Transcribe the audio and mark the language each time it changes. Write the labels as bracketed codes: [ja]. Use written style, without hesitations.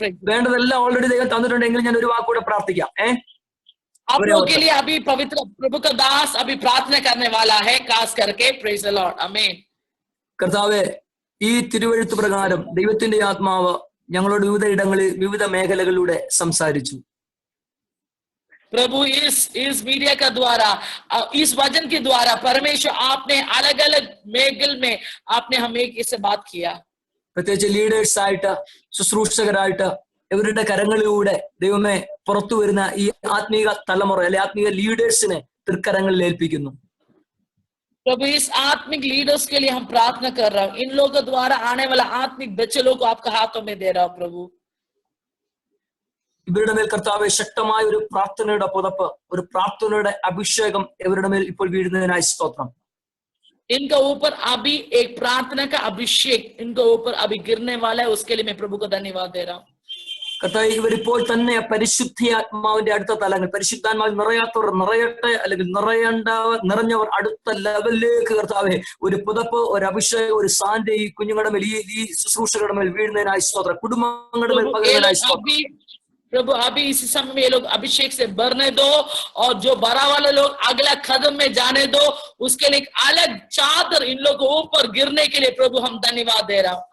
[ml] വേണ്ടതെല്ലാം ഓൾറെഡി ദൈവം തന്നിട്ടുണ്ടെങ്കിൽ ഞാൻ ഒരു വാക്കൂടെ പ്രാർത്ഥിക്കാം. [hi] आप लोगों के लिए अभी पवित्र प्रभु का दास अभी प्रार्थना करने वाला है, खास करके. [en] Praise the lord. आमीन. [ml] കർത്താവേ, ഈ തിരുവെഴുത്ത് പ്രകാരം ദൈവത്തിന്റെ ആത്മാവ് ഞങ്ങളോട് വിവിധ ഇടങ്ങളിൽ വിവിധ മേഖലകളിലൂടെ സംസാരിച്ചു. [hi] प्रभु इस मीडिया का द्वारा, इस वचन के द्वारा परमेश्वर आपने अलग अलग मेगल में आपने हमें इससे बात किया. [ml] പ്രത്യേകിച്ച് ലീഡേഴ്സ് ആയിട്ട് ശുശ്രൂഷകരായിട്ട് ഇവരുടെ കരങ്ങളിലൂടെ ദൈവമേ പുറത്തു വരുന്ന ഈ ആത്മീക തലമുറ അല്ലെ ആത്മീക ലീഡേഴ്സിനെ തൃക്കരങ്ങളിൽ ഏൽപ്പിക്കുന്നു. [hi] प्रभु इस आत्मिक लीडर्स के लिए हम प्रार्थना कर रहे हैं. इन लोगों के द्वारा आने वाला आत्मिक बच्चों को आपके हाथों में दे रहा हूं प्रभु. [ml] ഇവരുടെ മേൽ കർത്താവേ ശക്തമായ ഒരു പ്രാർത്ഥനയുടെ പുതപ്പ്, ഒരു പ്രാർത്ഥനയുടെ അഭിഷേകം ഇവരുടെ മേൽ ഇപ്പോൾ വീഴുന്നതിനായി സ്തോത്രം. [hi] इनका ऊपर अभी एक प्रार्थना का अभिषेक इनके ऊपर अभी गिरने वाला है. उसके लिए मैं प्रभु को धन्यवाद दे रहा हूँ. [ml] കർത്താവേ, ഇവരിപ്പോൾ തന്നെ പരിശുദ്ധാത്മാവിന്റെ അടുത്ത തലങ്ങൾ, പരിശുദ്ധാത്മാവിൽ നിറയാത്തവർ നിറയട്ടെ, അല്ലെങ്കിൽ നിറഞ്ഞവർ അടുത്ത ലെവലിലേക്ക് കർത്താവേ ഒരു പുതപ്പ്, ഒരു അഭിഷേകം, ഒരു സാന്ത്യ ഈ കുഞ്ഞുങ്ങളുടെ മേൽ, ഈ ശുശ്രൂഷകളുടെ മേൽ വീഴുന്നതിനായി സ്തോത്രം. കുടുംബങ്ങളുടെ മേൽ പകരുന്നതിനായി സ്തോത്രം. [hi] प्रभु अभी इसी समय में ये लोग अभिषेक से भरने दो और जो भरा वाले लोग अगला कदम में जाने दो. उसके लिए एक अलग चादर इन लोगों के ऊपर गिरने के लिए प्रभु हम धन्यवाद दे रहा हूं.